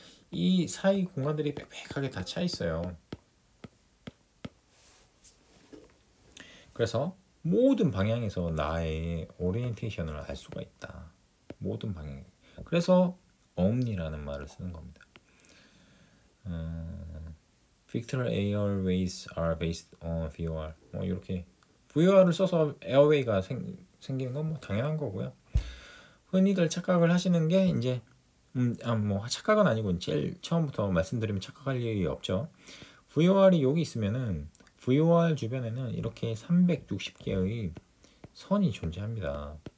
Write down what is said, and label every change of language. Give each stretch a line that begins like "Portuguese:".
Korean: 이 사이 공간들이 빽빽하게 다 차 있어요. 그래서 모든 방향에서 나의 오리엔테이션을 알 수가 있다. 모든 방향. 그래서 omni라는 말을 쓰는 겁니다.
English: Victor Airways are based on VOR.
Korean: 뭐 이렇게 VOR을 써서 에어웨이가 생기는 건 뭐 당연한 거고요. 흔히들 착각을 하시는 게 이제 뭐 착각은 아니고 제일 처음부터 말씀드리면 착각할 일이 없죠. VOR이 여기 있으면은 VOR 주변에는 이렇게 360개의 선이 존재합니다.